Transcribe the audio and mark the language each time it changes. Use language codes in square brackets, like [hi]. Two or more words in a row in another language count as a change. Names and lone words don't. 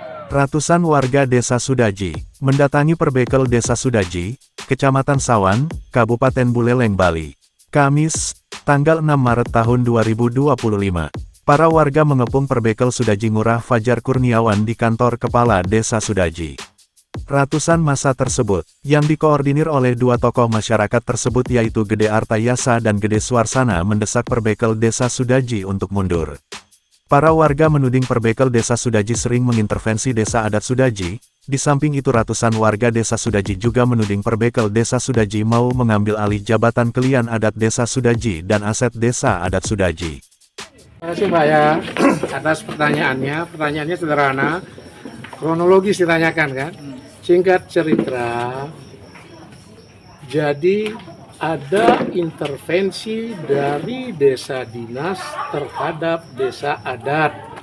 [id] Ratusan warga Desa Sudaji mendatangi Perbekel Desa Sudaji, Kecamatan Sawan, Kabupaten Buleleng, Bali. Kamis, tanggal 6 Maret tahun 2025. Para warga mengepung Perbekel Sudaji Ngurah Fajar Kurniawan di kantor Kepala Desa Sudaji. Ratusan massa tersebut, yang dikoordinir oleh dua tokoh masyarakat tersebut yaitu Gede Artayasa dan Gede Suarsana mendesak Perbekel Desa Sudaji untuk mundur. Para warga menuding Perbekel Desa Sudaji sering mengintervensi Desa Adat Sudaji. Di samping itu ratusan warga Desa Sudaji juga menuding Perbekel Desa Sudaji mau mengambil alih jabatan Kelian Adat Desa Sudaji dan aset Desa Adat Sudaji. Terima kasih Mbak ya atas pertanyaannya. Pertanyaannya sederhana, kronologis ditanyakan kan. Singkat cerita, jadi ada intervensi dari desa dinas terhadap desa adat.